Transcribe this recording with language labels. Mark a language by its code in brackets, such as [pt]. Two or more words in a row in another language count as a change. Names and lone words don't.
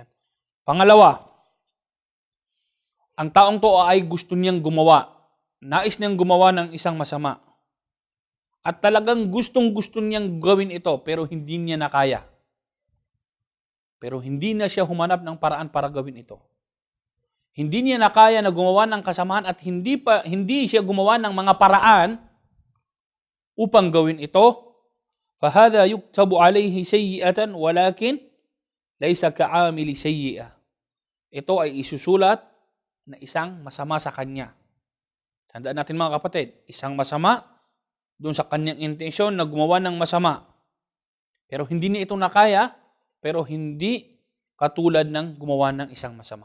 [tl] Pangalawa, ang taong to ay gusto niyang gumawa. Nais niyang gumawa ng isang masama. At talagang gustong-gusto niyang gawin ito pero hindi niya nakaya. Pero hindi na siya humanap ng paraan para gawin ito. Hindi niya nakaya na gumawa ng kasamaan at hindi siya gumawa ng mga paraan upang gawin ito. [ar] فَهَذَا يُكْتَبُ عَلَيْهِ سَيِّئَةً وَلَكِنْ لَيْسَ كَعَامِلِ سَيِّئَةً. [tl] Ito ay isusulat na isang masama sa kanya. Tandaan natin mga kapatid, isang masama doon sa kanyang intensyon na gumawa ng masama. Pero hindi niya ito nakaya, pero hindi katulad ng gumawa ng isang masama.